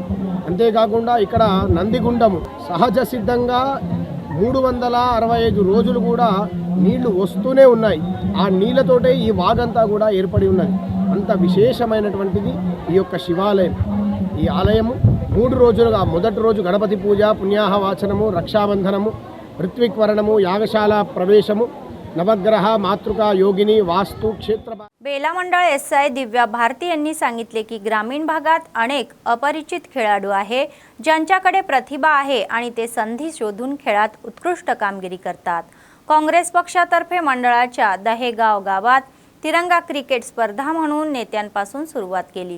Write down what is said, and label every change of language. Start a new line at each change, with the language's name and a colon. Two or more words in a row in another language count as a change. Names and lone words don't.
Telugu: అంతేకాకుండా ఇక్కడ నందిగుండము సహజ సిద్ధంగా 365 రోజులు కూడా నీళ్లు వస్తూనే ఉన్నాయి। ఆ నీళ్లతోటే ఈ వాగంతా కూడా ఏర్పడి ఉన్నది। అంత విశేషమైనటువంటిది ఈ యొక్క శివాలయం। ఈ ఆలయము 3 రోజులుగా మొదటి రోజు గణపతి పూజ, పుణ్యాహవాచనము, రక్షాబంధనము, ఋత్విక్వరణము, యాగశాల ప్రవేశము,
Sanskrit: नवग्रह मातृका योगिनी वास्तु क्षेत्र।
Marathi: बेला मंडळ एसआय दिव्या भारती यांनी सांगितले की ग्रामीण भागात अनेक अपरिचित खेळाडू आहे ज्यांच्याकडे प्रतिभा आहे आणि ते संधी शोधून खेळात उत्कृष्ट कामगिरी करतात। काँग्रेस पक्षातर्फे मंडळाच्या दहेगाव गावात तिरंगा क्रिकेट स्पर्धा म्हणून नेत्यांपासून सुरुवात केली।